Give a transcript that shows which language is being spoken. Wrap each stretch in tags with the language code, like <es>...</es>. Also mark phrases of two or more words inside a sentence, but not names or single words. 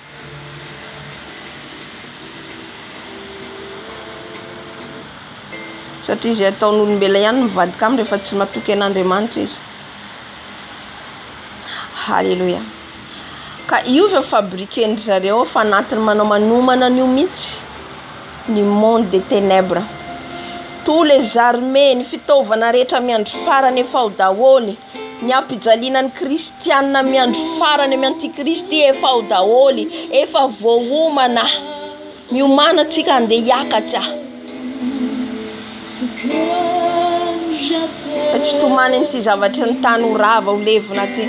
<mg>Satria izay ataon'olombelona ihany mivadika aminy rehefa tsy matoky an'Andriamanitra izy. Alléluia. Ka io fa fabriquer zareo fa natiny manao manomana an'io mihitsy ny</mg> <fr>monde des ténèbres. Tous les armées</fr> <mg>ny fitaovana rehetra miandro farany efa ho daholy, ny ampijaliana ny kristiana miandro farany amin'ny antikristy efa ho daholy, efa voaomana. Miomana tsika andeha hiakatra. Tsy tomany an'ity zavatra ny tany ho rava ho levona ty.</mg>